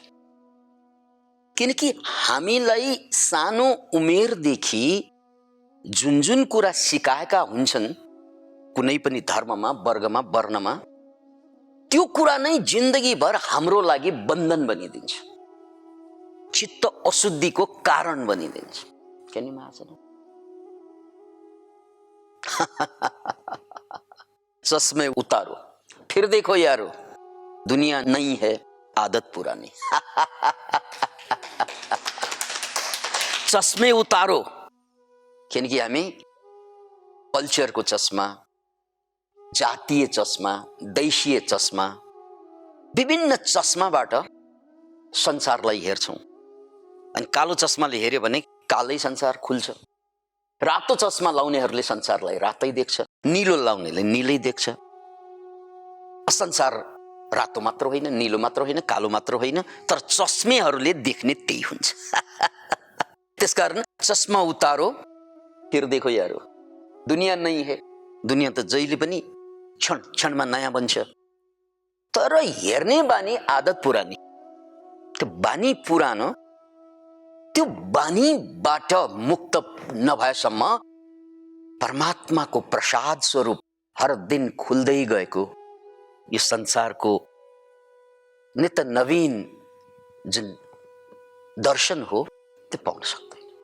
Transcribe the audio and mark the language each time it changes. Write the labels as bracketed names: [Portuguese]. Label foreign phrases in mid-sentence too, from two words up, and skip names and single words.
[Nepali] किनकि हामीलाई सानो उमेरदेखि जुन जुन कुरा सिकाएका हुन्छन् कुनै पनि धर्ममा, वर्गमा, वर्णमा, त्यो कुरा नै जिन्दगीभर हाम्रो लागि बन्धन बनिदिन्छ, चित्त अशुद्धिको कारण बनिदिन्छ। [Hindi] क्या नि महाजन? चश्मे उतारो फिर देखो यारो, दुनिया नहीं है आदत पुरानी। चश्मे उतारो, [Nepali] किनकि हामी कल्चरको चस्मा, जातीय चस्मा, देशीय चस्मा, विभिन्न चस्माबाट संसारलाई हेर्छौं। अनि कालो चस्माले हेर्यो भने कालै संसार खुल्छ, रातो चस्मा लाउनेहरूले संसारलाई रातै देख्छ, नीलो लाउनेले नीलै देख्छ। संसार रातो मात्र होइन, नीलो मात्र होइन, कालो मात्र होइन, तर चस्मेहरूले देख्ने त्यही हुन्छ। [Hindi] त्यसकारण चस्मा उतारो फिर देखो यारो, दुनिया नहीं है। [Nepali] दुनिया त जहिले पनि क्षण क्षणमा नयाँ बन्छ, तर हेर्ने बानी [Hindi] आदत पुरानी। [Nepali] त्यो बानी पुरानो, त्यो बानीबाट मुक्त नभएसम्म परमात्माको प्रसाद स्वरूप हर दिन खुल्दै गएको यो संसारको नित्य नवीन जुन दर्शन हो त्यो पाउन सक्दैन।